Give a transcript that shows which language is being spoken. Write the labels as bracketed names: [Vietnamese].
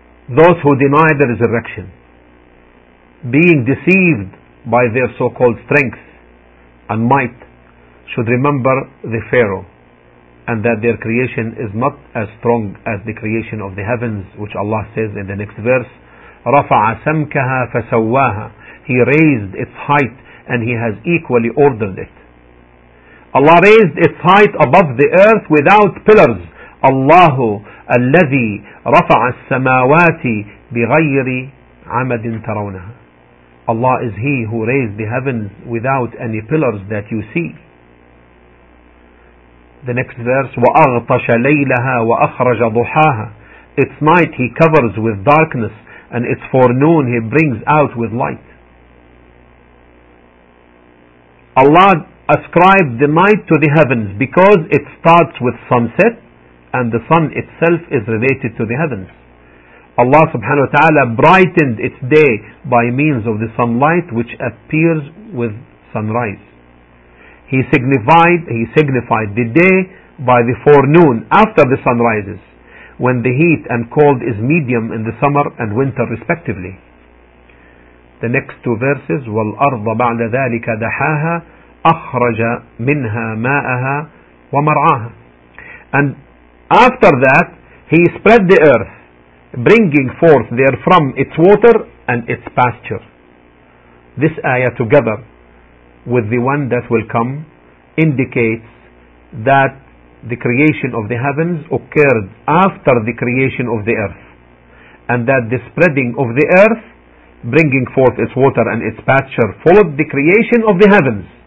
[English] Those who deny the resurrection, being deceived by their so-called strength and might, should remember the Pharaoh, and that their creation is not as strong as the creation of the heavens, which Allah says in the next verse, [Arabic] رَفَعَ سَمْكَهَا فَسَوَّاهَا. [English] He raised its height and he has equally ordered it. Allah raised its height above the earth without pillars. [Arabic] Allahu الَّذِي رَفَعَ السَّمَاوَاتِ بِغَيْرِ عَمَدٍ تَرَوْنَهَا. [English] Allah is he who raised the heavens without any pillars that you see. The next verse, [Arabic] وَأَغْطَشَ لَيْلَهَا وَأَخْرَجَ ضُحَاهَا. [English] Its night he covers with darkness, and its forenoon he brings out with light. Allah ascribed the night to the heavens because it starts with sunset, and the sun itself is related to the heavens. Allah subhanahu wa ta'ala brightened its day by means of the sunlight which appears with sunrise. He signified the day by the forenoon after the sun rises, when the heat and cold is medium in the summer and winter respectively. The next two verses, [Arabic] وَالْأَرْضَ بَعْدَ ذَٰلِكَ دَحَاهَا أَخْرَجَ مِنْهَا مَاءَهَا وَمَرْعَاهَا. [English] And after that, he spread the earth, bringing forth therefrom its water and its pasture. This ayah together with the one that will come indicates that the creation of the heavens occurred after the creation of the earth, and that the spreading of the earth, bringing forth its water and its pasture, followed the creation of the heavens.